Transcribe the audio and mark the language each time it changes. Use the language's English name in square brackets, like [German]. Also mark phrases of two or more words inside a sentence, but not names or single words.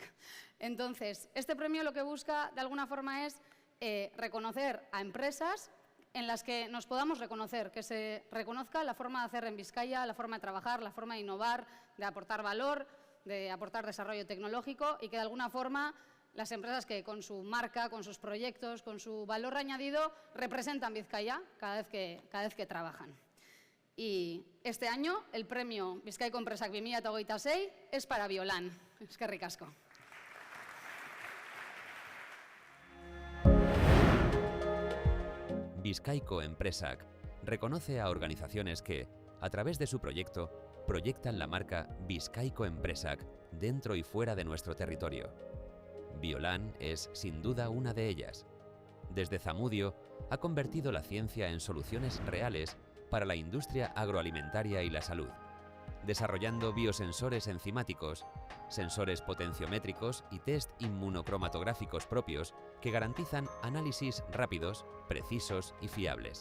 [Spanish] Entonces, este premio lo que busca de alguna forma es reconocer a empresas en las que nos podamos reconocer, que se reconozca la forma de hacer en Vizcaya, la forma de trabajar, la forma de innovar, de aportar valor, de aportar desarrollo tecnológico y que de alguna forma las empresas que con su marca, con sus proyectos, con su valor añadido representan Vizcaya cada vez que trabajan. Y este año el premio Bizkaiko Enpresak 2026 es para Biolan. [Basque] Eskerrik asko. [Spanish] Bizkaiko Enpresak reconoce a organizaciones que, a través de su proyecto, proyectan la marca Bizkaiko Enpresak dentro y fuera de nuestro territorio. Biolan es, sin duda, una de ellas. Desde Zamudio, ha convertido la ciencia en soluciones reales para la industria agroalimentaria y la salud, desarrollando biosensores enzimáticos, sensores potenciométricos y test inmunocromatográficos propios que garantizan análisis rápidos, precisos y fiables.